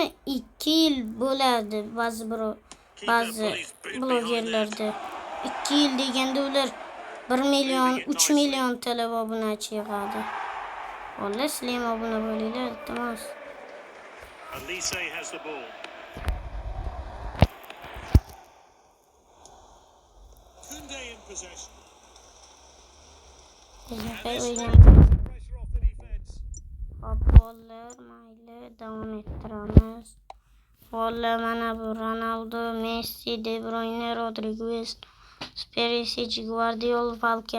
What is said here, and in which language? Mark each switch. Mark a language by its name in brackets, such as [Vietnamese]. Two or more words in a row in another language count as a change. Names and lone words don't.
[Uzbek] 2 yil bo'ladi ba'zi blogerlarda. 2 yil deganda ular 1 million, 3 million talab obunachi yig'adi. Bolalar, sizlar ham obuna bo'linglar, iltimos. [English] Olise has the ball. Kunde in possession. [Uzbek] Hop bolalar, mayli davom ettiramiz. Bolalar, mana bu Ronaldo, Messi, De Bruyne, Rodriguez, Perisic, Guardiola, Walker.